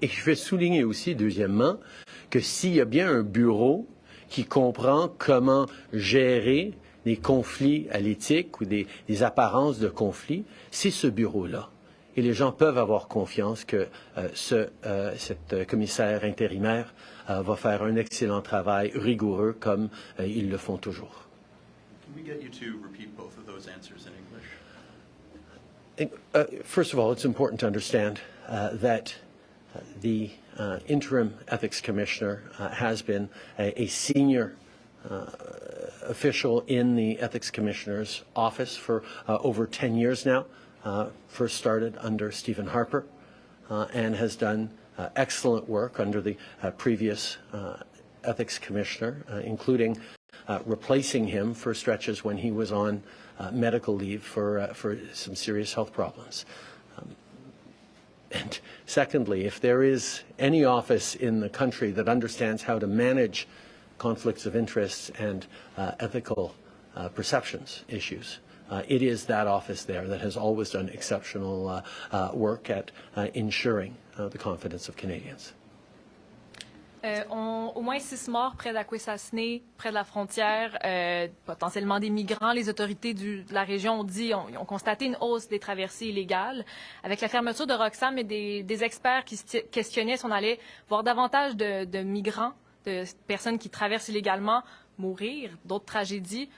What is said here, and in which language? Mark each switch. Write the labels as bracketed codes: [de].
[fr] Et je vais souligner aussi, deuxièmement, que s'il y a bien un bureau qui comprend comment gérer des conflits à l'éthique ou des apparences de conflits, c'est ce bureau-là. Et les gens peuvent avoir confiance que cette commissaire intérimaire va faire un excellent travail rigoureux comme ils le font toujours. [en] Can we get you to repeat both of those answers in English? First of all, it's important to understand that the interim ethics commissioner has been a senior official in the ethics commissioner's office for over 10 years now. First started under Stephen Harper and has done excellent work under the previous ethics commissioner, including replacing him for stretches when he was on medical leave for some serious health problems. And secondly, if there is any office in the country that understands how to manage conflicts of interest and ethical perceptions issues, It is that office there that has always done exceptional work at ensuring the confidence of Canadians. [fr] Au moins 6 morts près d'Akwesasne, près de la frontière, potentiellement des migrants. Les autorités de la région ont constaté une hausse des traversées illégales. Avec la fermeture de Roxham et des experts qui se questionnaient si on allait voir davantage de migrants, de personnes qui traversent illégalement, mourir, d'autres tragédies.